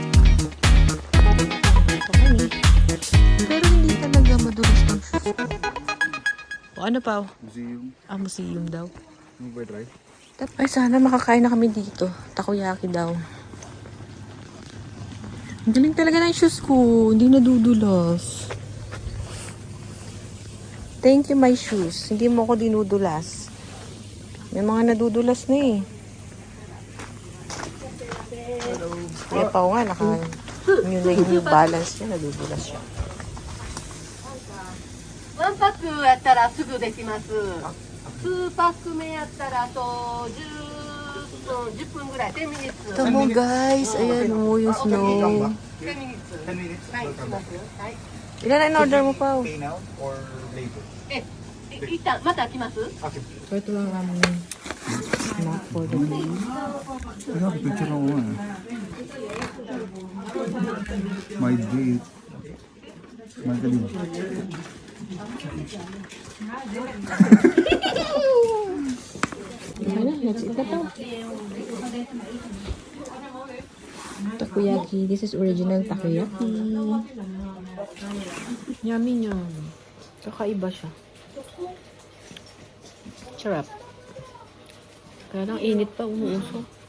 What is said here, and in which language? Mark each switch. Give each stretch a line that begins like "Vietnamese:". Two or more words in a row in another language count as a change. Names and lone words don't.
Filipino: Pero hindi talaga madulas ng shoes ko. O ano pa? Museum. Ah, museum daw. Ano ba try? Ay, sana makakain na kami dito. Takoyaki daw. Ang galing talaga ng shoes ko. Hindi nadudulas.
English: Thank you, my shoes.
Filipino: Hindi mo ako dinudulas. May mga nadudulas na eh. Kaya pa nga, yung new balance niya, nadudulas siya.
Japanese: 1 パックやったらすぐできます。2パック目やったらあと10分ぐらい、
English: 10 minutes。
Filipino: Ito mo guys, ayan mo yung snow.
English: 10 minutes。 10 minutes?
Japanese: はい、しますよ。はい。
Filipino: Ilan na in-order mo pa?
English: Pay now or later?
Japanese: 一旦また来ます？ Okay.
Filipino: So ito lang namin
English: snack for the day. I have a picture of one. My date.
Filipino: Magaling. Ano,
English: let's eat
Filipino: na to. Takoyaki.
English: This is original takoyaki. Yummy yum.
Filipino: Kakaiba siya. Sarap. Kaya lang init pa, umuusok.